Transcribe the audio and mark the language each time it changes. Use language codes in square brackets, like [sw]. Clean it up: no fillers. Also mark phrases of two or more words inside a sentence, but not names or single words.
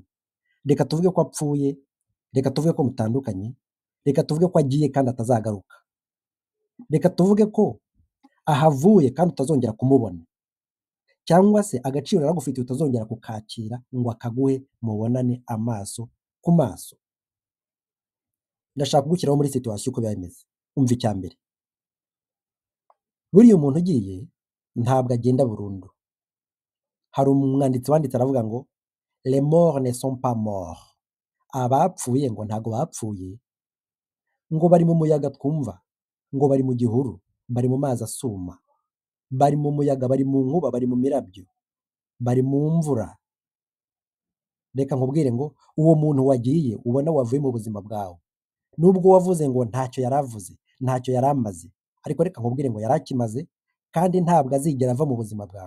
[rw] Reka tuvuge ko apfuye, reka tuvuge ko mutandukanye, reka tuvuge ko agiye kandi atazagaruka, reka tuvuge ko ahavuye kandi utazongera kumubona, cyangwa se agaciro yaragufitiye utazongera kukakira ngo akaguhe mubonane amaso ku maso. Ndashaka kugushyiraho muri situation uko biba bimeze. Umva icya mbere, buriya umuntu ugiye ntabwo agenda burundu. Hari umwanditsi wanditse aravuga ngo [fr] les morts ne sont pas morts. [rw] Abapfuye ngo ntabwo bapfuye, ngo bari mu muyaga twumva, ngo bari mu gihuru, bari mu mazi asuma, bari mu muyaga, bari mu nkuba, bari mu mirabyo, bari mu mvura. Reka nkubwire ngo uwo muntu wagiye ubona wavuye mu buzima bwawe, nubwo wavuze ngo ntacyo yari avuze, ntacyo yari amaze, ariko reka nkubwire ngo yari akimaze kandi ntabwo azigera ava mu buzima bwawe.